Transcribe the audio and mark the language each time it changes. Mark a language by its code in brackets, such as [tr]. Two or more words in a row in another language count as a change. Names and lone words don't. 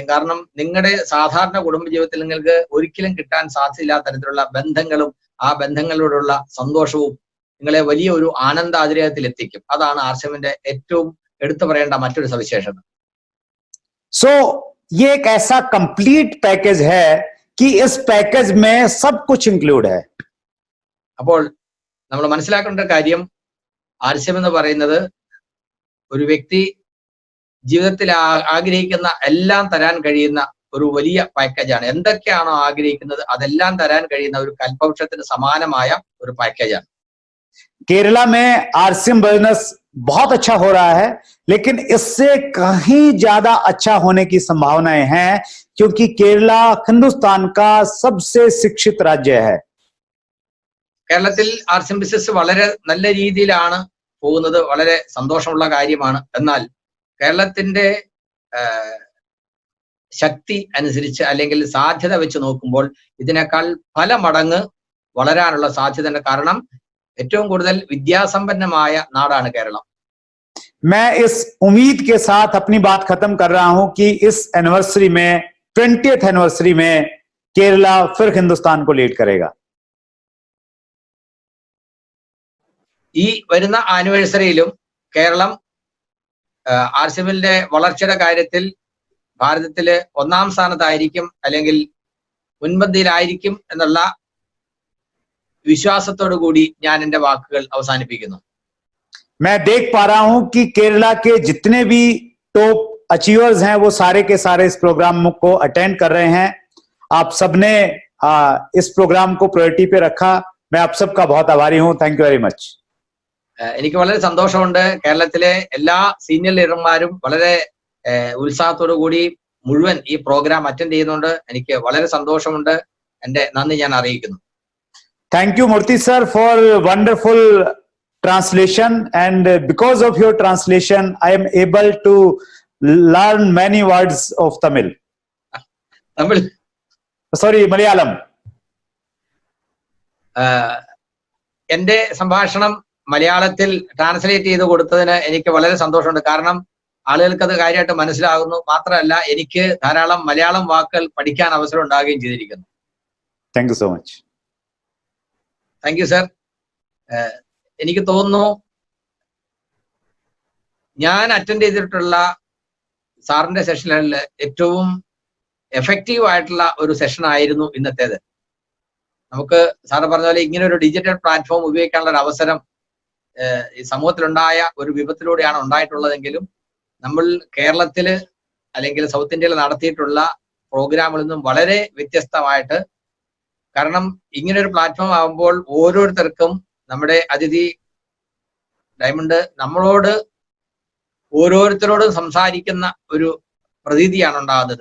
[ml] കാരണം നിങ്ങളുടെ സാധാരണ കുടുംബ ജീവിതത്തിൽ നിങ്ങൾക്ക് ഒരിക്കലും കിട്ടാൻ സാധ്യതയില്ലാത്ത തരത്തിലുള്ള ബന്ധങ്ങളും ആ ബന്ധങ്ങളോടുള്ള സന്തോഷവും നിങ്ങളെ വലിയ ഒരു ആനന്ദാതിരയത്തിൽ എത്തിക്കും. അതാണ് ആർസിഎമ്മിന്റെ ഏറ്റവും എടുത്തു പറയേണ്ട മറ്റൊരു സവിശേഷത. [hi] सो ये एक ऐसा [en] complete package [hi] है कि इस पैकेज में सब कुछ इंक्लूड है. [ml] അപ്പോൾ നമ്മൾ മനസ്സിലാക്കേണ്ട കാര്യം, ആർസിഎം എന്ന് പറയുന്നത് ഒരു വ്യക്തി ജീവിതത്തിൽ ആഗ്രഹിക്കുന്ന എല്ലാം തരാൻ കഴിയുന്ന ഒരു വലിയ പാക്കേജാണ്. എന്തൊക്കെയാണോ ആഗ്രഹിക്കുന്നത് അതെല്ലാം തരാൻ കഴിയുന്ന ഒരു കൽപ്പവൃക്ഷത്തിന് സമാനമായ ഒരു പാക്കേജാണ്. [hi] केरला में आरसीएम बिजनेस बहुत अच्छा हो रहा है, लेकिन इससे कहीं ज्यादा अच्छा होने की संभावनाएं हैं, क्योंकि केरला हिंदुस्तान का सबसे शिक्षित राज्य है। [ml] കേരളത്തിൽ [en] arts and business [ml] വളരെ നല്ല രീതിയിലാണ് പോകുന്നത്, വളരെ സന്തോഷമുള്ള കാര്യമാണ്. എന്നാൽ കേരളത്തിന്റെ ശക്തി അനുസരിച്ച് അല്ലെങ്കിൽ സാധ്യത വെച്ച് നോക്കുമ്പോൾ ഇതിനേക്കാൾ പല മടങ്ങ് വളരാനുള്ള സാധ്യതയുണ്ട്. കാരണം ഏറ്റവും കൂടുതൽ വിദ്യാസമ്പന്നമായ നാടാണ് കേരളം. [hi] मैं इस उम्मीद के साथ अपनी बात खत्म कर रहा हूं कि इस एनिवर्सरी में 20th एनिवर्सरी में केरला फिर हिंदुस्तान को लीड करेगा. [ml] ഈ വരുന്ന ആനിവേഴ്സറിയിലും കേരളം ആർസിഎമ്മിന്റെ വളർച്ചയുടെ കാര്യത്തിൽ ഭാരതത്തില് ഒന്നാം സ്ഥാനത്തായിരിക്കും അല്ലെങ്കിൽ മുൻപന്തിയിലായിരിക്കും എന്നുള്ള വിശ്വാസത്തോടു കൂടി ഞാൻ എന്റെ വാക്കുകൾ അവസാനിപ്പിക്കുന്നു. [hi] मैं देख पा रहा हूं कि केरला के जितने भी [en] top achievers [hi] हैं वो सारे के सारे इस प्रोग्राम को अटेंड कर रहे हैं. आप सबने इस प्रोग्राम को प्रायोरिटी पे रखा. मैं आप सबका बहुत आभारी हूं. [en] thank you very much. [ml] എനിക്ക് വളരെ സന്തോഷമുണ്ട്. കേരളത്തിലെ എല്ലാ സീനിയർ ലീഡർമാരും വളരെ ഉത്സാഹത്തോടു കൂടി മുഴുവൻ ഈ പ്രോഗ്രാം അറ്റൻഡ് ചെയ്യുന്നുണ്ട്. എനിക്ക് വളരെ സന്തോഷമുണ്ട്. എന്റെ നന്ദി ഞാൻ അറിയിക്കുന്നു. [en] Thank you, Murthy sir, for wonderful translation, and because of your translation I am able to learn many words of Tamil. [ml] തമിഴ് [en] Sorry, Malayalam. [ml] എന്റെ സംഭാഷണം മലയാളത്തിൽ ട്രാൻസ്ലേറ്റ് ചെയ്ത് കൊടുത്തതിന് എനിക്ക് വളരെ സന്തോഷമുണ്ട്. കാരണം ആളുകൾക്ക് അത് കാര്യമായിട്ട് മനസ്സിലാകുന്നു. മാത്രമല്ല എനിക്ക് ധാരാളം മലയാളം വാക്കുകൾ പഠിക്കാൻ അവസരം ഉണ്ടാകുകയും ചെയ്തിരിക്കുന്നു. [en] Thank you so much. thank you sir. [ml] എനിക്ക് തോന്നുന്നു ഞാൻ അറ്റൻഡ് ചെയ്തിട്ടുള്ള സാറിന്റെ സെഷനിൽ ഏറ്റവും എഫക്റ്റീവ് ആയിട്ടുള്ള ഒരു സെഷൻ ആയിരുന്നു ഇന്നത്തേത്. നമുക്ക് സാറ് പറഞ്ഞ പോലെ ഇങ്ങനെ ഒരു [en] digital platform [ml] ഉപയോഗിക്കാനുള്ള ഒരു അവസരം ഈ സമൂഹത്തിലുണ്ടായ ഒരു വിപത്തിലൂടെയാണ് ഉണ്ടായിട്ടുള്ളതെങ്കിലും നമ്മൾ കേരളത്തില് അല്ലെങ്കിൽ സൗത്ത് ഇന്ത്യയിൽ നടത്തിയിട്ടുള്ള പ്രോഗ്രാമുകളിൽ നിന്നും വളരെ വ്യത്യസ്തമായിട്ട്, കാരണം ഇങ്ങനെ ഒരു പ്ലാറ്റ്ഫോം ആകുമ്പോൾ ഓരോരുത്തർക്കും നമ്മുടെ അതിഥി ഡയമണ്ട് നമ്മളോട് ഓരോരുത്തരോടും സംസാരിക്കുന്ന ഒരു പ്രതീതിയാണ് ഉണ്ടാകുന്നത്.